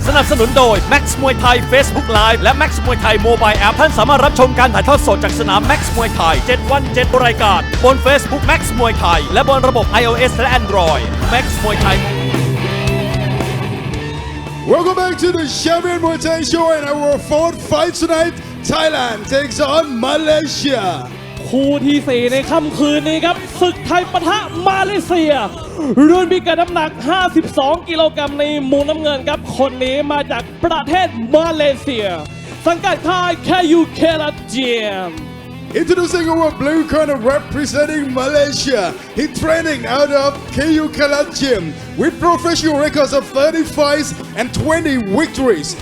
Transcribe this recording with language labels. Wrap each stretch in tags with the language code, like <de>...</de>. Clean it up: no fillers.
<th>สนุนโดย Max มวยไทย Facebook Live และ Max มวยไทย Mobile App ท่านสามารถรับชมการถ่ายทอดสดจากสนาม Max มวยไทย 7 วัน 7 รายการบน Facebook Max มวยไทยและบนระบบ iOS และ Android Max มวยไทย</th> <en>Welcome back to the Champion Muay Thai show and our fourth fight tonight. Thailand takes on Malaysia.</en> <th>คู่ที่ 4 ในค่ำคืนนี้ครับศึกไทยปะทะมาเลเซียรุ่นพิกัดน้ำหนัก 52 กิโลกรัมในมุมน้ำเงินครับคนนี้มาจากประเทศมาเลเซียสังกัดค่าย KU Kelat Gym.</th> <en>Introducing our blue corner representing Malaysia. He's training out of KU Kelat Gym with professional records of 30 fights and 20 victories.</en>